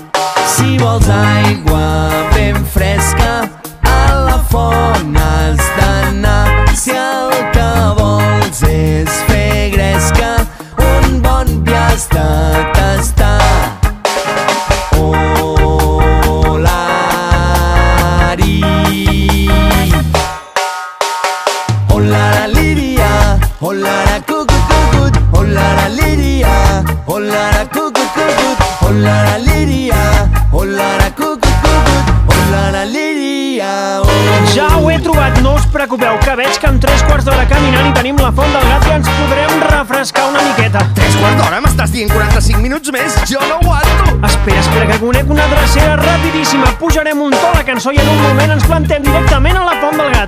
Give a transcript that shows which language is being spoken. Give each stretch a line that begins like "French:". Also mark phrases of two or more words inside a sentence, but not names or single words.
Catalan: Si vols aigua ben fresca, a la font has d'anar. Si el que vols és fer gresca, un bon vi has de tastar. Olari, olara liria, olara cucut, olara liria, olara cucut, olara liria, olara cucut, olara liria. Ja ho he trobat, no us preocupeu, que veig que en 3 quarts d'hora caminant i tenim la Font del Gat i ens podrem refrescar una miqueta. 3 quarts d'hora? M'estàs dient 45 minuts més? Jo no aguanto! Espera, que conec una drecera rapidíssima. Pujarem un to la cançó i en un moment ens plantem directament a la Font del Gat.